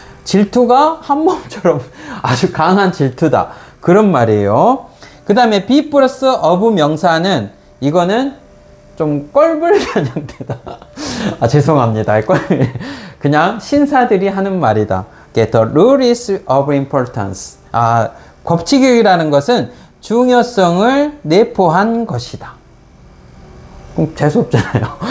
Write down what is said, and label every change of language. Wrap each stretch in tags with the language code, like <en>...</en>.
<ko>질투가 한 몸처럼 아주 강한 질투다. 그런 말이에요. 그 다음에 be 플러스 of 명사는 이거는 좀 껄불견 형태다. 죄송합니다. 그냥 신사들이 하는 말이다.</ko> <en>The rule is of importance.</en> <ko>법칙이라는 것은 중요성을 내포한 것이다. 그럼 재수없잖아요.</ko>